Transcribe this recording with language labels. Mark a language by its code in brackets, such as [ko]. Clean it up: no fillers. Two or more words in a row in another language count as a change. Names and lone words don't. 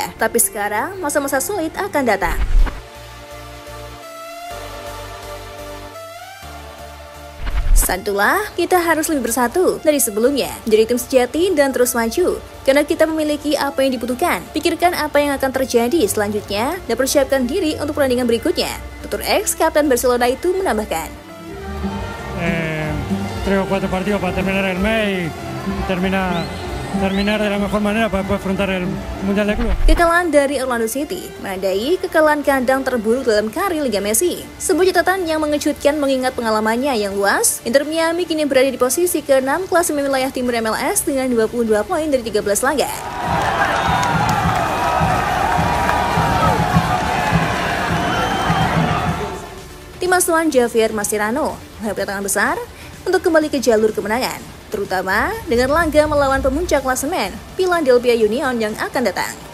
[id] Tapi sekarang, masa-masa sulit akan datang. Santulah, kita harus lebih bersatu dari sebelumnya, jadi tim sejati dan terus maju. Karena kita memiliki apa yang dibutuhkan, pikirkan apa yang akan terjadi selanjutnya, dan persiapkan diri untuk pertandingan berikutnya. Tutur X, Kapten Barcelona itu menambahkan. [es] 3 o 4 partidos para terminar el mes y terminar terminar de la mejor manera para poder afrontar el Mundial de Club. [id] Kekalahan dari Orlando City menandai kekalahan kandang terburuk dalam karir Liga Messi. Sebuah catatan yang mengejutkan mengingat pengalamannya yang luas. Inter Miami kini berada di posisi ke-6 klasemen wilayah timur MLS dengan 22 poin dari 13 laga. Tim asuhan Javier Mascherano menghadapi tantangan besar untuk kembali ke jalur kemenangan, terutama dengan laga melawan pemuncak klasemen Philadelphia Union yang akan datang.